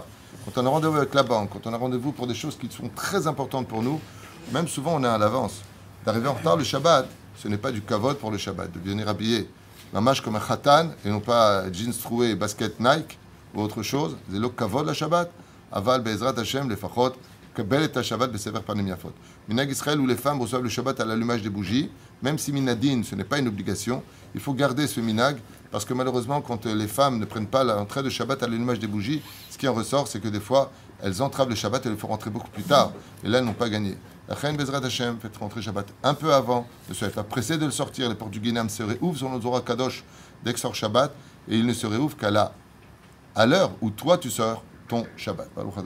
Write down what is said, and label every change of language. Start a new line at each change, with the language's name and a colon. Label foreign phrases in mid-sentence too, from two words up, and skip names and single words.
French: Quand on a rendez-vous avec la banque, quand on a rendez-vous pour des choses qui sont très importantes pour nous, même souvent on est à l'avance. D'arriver en retard le Shabbat, ce n'est pas du kavod pour le Shabbat, de venir habiller Mamash comme un khatan et non pas jeans troués et basket Nike ou autre chose. C'est le
Hebrew: כבוד לשבת. אבל בעזרת השם לפחות קבל את שבת בסבר פנים יפות. מנהג ישראל
French: où les femmes reçoivent le Shabbat à l'allumage des bougies, même si minadine ce n'est pas une obligation, il faut garder ce minag parce que malheureusement quand les femmes ne prennent pas l'entrée de Shabbat à l'allumage des bougies, ce qui en ressort c'est que des fois elles entravent le Shabbat et le font rentrer beaucoup plus tard et là elles n'ont pas gagné. La reine
Hebrew: בעזרת השם
French: fait rentrer Shabbat un peu avant, ne soyez pas pressés de le sortir, les portes du Guinam se réouvrent sur nos
Hebrew: זוהר קדוש
French: dès que sort Shabbat et il ne se réouvre qu'à l'heure où toi tu sors ton Shabbat.